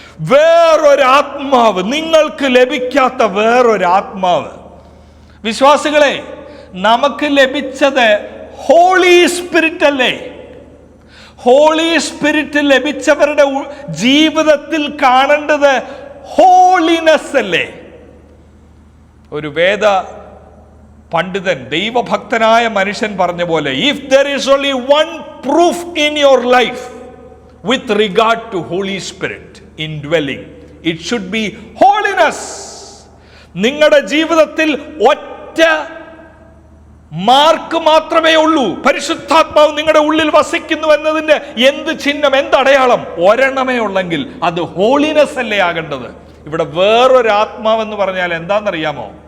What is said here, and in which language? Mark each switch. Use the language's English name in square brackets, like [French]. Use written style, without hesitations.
[Malayalam] വേറൊരാത്മാവ്, നിങ്ങൾക്ക് ലഭിക്കാത്ത വേറൊരാത്മാവ്. വിശ്വാസികളെ, നമുക്ക് ലഭിച്ചത് ഹോളി സ്പിരിറ്റ് അല്ലേ? ഹോളി സ്പിരിറ്റ് ലഭിച്ചവരുടെ ജീവിതത്തിൽ കാണേണ്ടത് ഹോളിനെസ് അല്ലേ? ഒരു വേദ പണ്ഡിതൻ, ദൈവഭക്തനായ മനുഷ്യൻ പറഞ്ഞ പോലെ, [English] If there is only one proof in your life with regard to Holy Spirit indwelling, it should be holiness. [Malayalam] നിങ്ങളുടെ ജീവിതത്തിൽ ഒറ്റ മാർക്ക് മാത്രമേ ഉള്ളൂ. പരിശുദ്ധാത്മാവ് നിങ്ങളുടെ ഉള്ളിൽ വസിക്കുന്നു എന്നതിന്റെ എന്ത് ചിഹ്നം, എന്ത് അടയാളം? ഒരെണ്ണമേ ഉള്ളെങ്കിൽ അത് ഹോളിനെസ് അല്ലേ ആകേണ്ടത്? ഇവിടെ വേറൊരു ആത്മാവെന്ന് പറഞ്ഞാൽ എന്താണെന്നറിയാമോ?